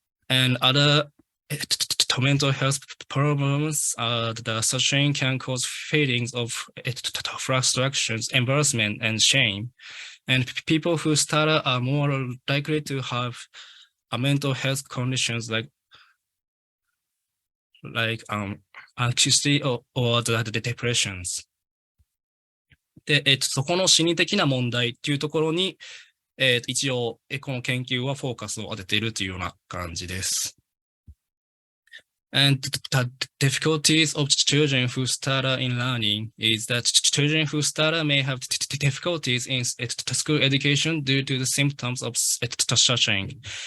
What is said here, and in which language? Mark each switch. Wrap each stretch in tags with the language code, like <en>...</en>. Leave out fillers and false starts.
<en>And other mental health problems, the stuttering can cause feelings of frustrations, embarrassment, and shame. And people who stutter are more likely to have mental health conditions like anxiety or the depressions.</en> <ja>で、そこの心理的な問題っていうところに、一応、この研究はフォーカスを当てているというような感じです。</ja> <en>And the difficulties of children who stutter in learning is that children who stutter may have difficulties in school education due to the symptoms of stuttering.</en>